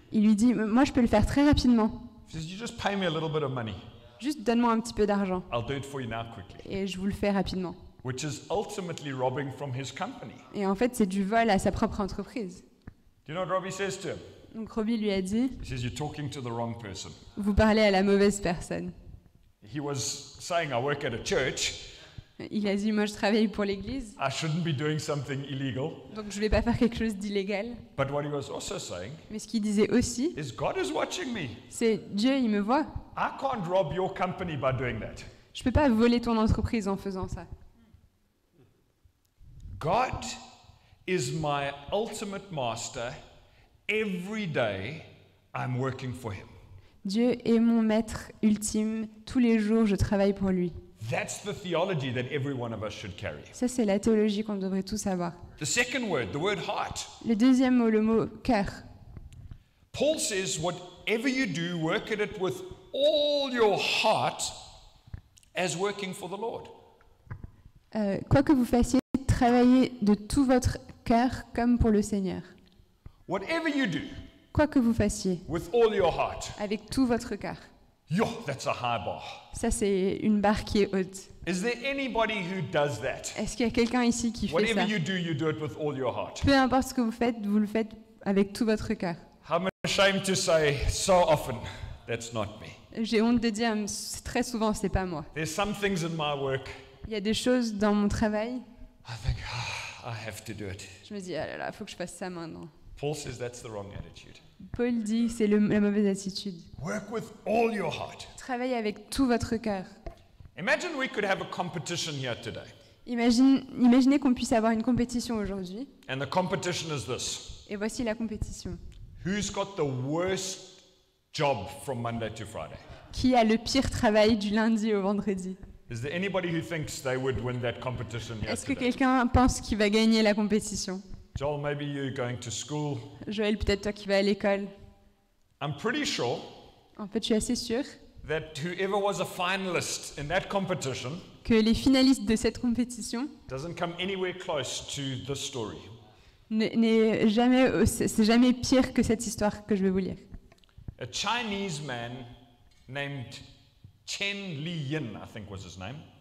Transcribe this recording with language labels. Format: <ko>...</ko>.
<fr>il lui dit, moi je peux le faire très rapidement,</fr> <en>He says, you just pay me a little bit of money.</en> <fr>juste donne-moi un petit peu d'argent</fr> <en>I'll do it for you now quickly.</en> <fr>et je vous le fais rapidement.</fr> <en>Which is ultimately robbing from his company.</en> <fr>Et en fait c'est du vol à sa propre entreprise.</fr> <en>Do you know what Robbie says to him?</en> <fr>Donc Robbie lui a dit,</fr> <en>He says, you're talking to the wrong person.</en> <fr>vous parlez à la mauvaise personne.</fr> <en>He was saying, I work at a church.</en> <fr>Il a dit, moi je travaille pour l'église,</fr> <en>I shouldn't be doing something illegal.</en> <fr>donc je vais pas faire quelque chose d'illégal.</fr> <en>But what he was also saying</en> <fr>Mais ce qu'il disait aussi,</fr> <en>is God is watching me.</en> <fr>c'est Dieu, il me voit.</fr> <en>I can't rob your company by doing that.</en> <fr>Je peux pas voler ton entreprise en faisant ça.</fr> <en>God is my ultimate master. Every day I'm working for him.</en> <fr>Dieu est mon maître ultime. Tous les jours, je travaille pour lui.</fr> <en>That's the theology that every one of us should carry.</en> <fr>Ça, c'est la théologie qu'on devrait tous avoir.</fr> <en>The second word, the word heart.</en> <fr>Le deuxième mot, le mot cœur.</fr> <en>Paul says, whatever you do, work at it with all your heart as working for the Lord.</en> <fr>Quoi que vous fassiez, travaillez de tout votre cœur comme pour le Seigneur.</fr> <en>Whatever you do,</en> <fr>Quoi que vous fassiez,</fr> <en>with all your heart.</en> <fr>avec tout votre cœur.</fr> <en>Yo, that's a high bar.</en> <fr>Ça, c'est une barre qui est haute.</fr> <en>Is there anybody who does that?</en> <fr>Est-ce qu'il y a quelqu'un ici qui fait</fr> <en>Whatever</en> <fr>ça?</fr> <en>you do it with all your heart.</en> <fr>Peu importe ce que vous le faites avec tout votre cœur.</fr> <en>I'm ashamed to say, so often, that's not me.</en> <fr>J'ai honte de dire, très souvent, c'est pas moi.</fr> <en>There's some things in my work,</en> <fr>Il y a des choses dans mon travail,</fr> <en>I think, I have to do it.</en> <fr>je me dis, ah là là, faut que je fasse ça maintenant.</fr> <en>Paul says that's the wrong attitude.</en> <fr>Paul dit, c'est la mauvaise attitude.</fr> <en>Work with all your heart.</en> <fr>Travaillez avec tout votre cœur.</fr> <en>Imagine we could have a competition here today.</en> <fr>Imaginez qu'on puisse avoir une compétition aujourd'hui.</fr> <en>And the competition is this.</en> <fr>Et voici la compétition.</fr> <en>Who's got the worst job from Monday to Friday?</en> <fr>Qui a le pire travail du lundi au vendredi?</fr> <en>Is there anybody who thinks they would win that competition here</en> <fr>Est-ce que</fr> <en>today?</en> <fr>quelqu'un pense qu'il va gagner la compétition?</fr> <en>Joel, maybe you're going to school.</en> <fr>Joël, peut-être toi qui vas à l'école.</fr> <en>I'm pretty sure</en> <fr>En fait, je suis assez sûre</fr> <en>that whoever was a finalist in that competition</en> <fr>que les finalistes de cette compétition</fr> <en>doesn't come anywhere close to this story.</en> <fr>c'est jamais pire que cette histoire que je vais vous lire.</fr> <en>A Chinese man named Chen Liyin, I think was his name,</en>